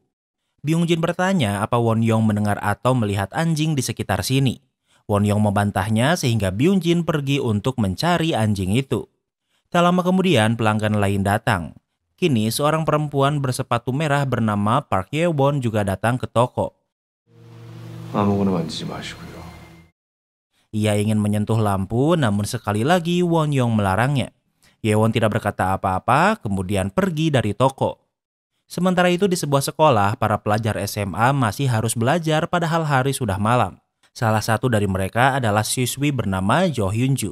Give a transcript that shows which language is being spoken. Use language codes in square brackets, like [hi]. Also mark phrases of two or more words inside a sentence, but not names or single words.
[id] Byung Jin bertanya apa Won Young mendengar atau melihat anjing di sekitar sini. Won Young membantahnya sehingga Byung Jin pergi untuk mencari anjing itu. Tak lama kemudian pelanggan lain datang. Kini seorang perempuan bersepatu merah bernama Park Ye Won juga datang ke toko. [ko] 아무거나 만지지 마시고요. [id] Ia ingin menyentuh lampu, namun sekali lagi Won Young melarangnya. Yewon tidak berkata apa-apa, kemudian pergi dari toko. Sementara itu di sebuah sekolah, para pelajar SMA masih harus belajar padahal hari sudah malam. Salah satu dari mereka adalah siswi bernama Jo Hyun Ju.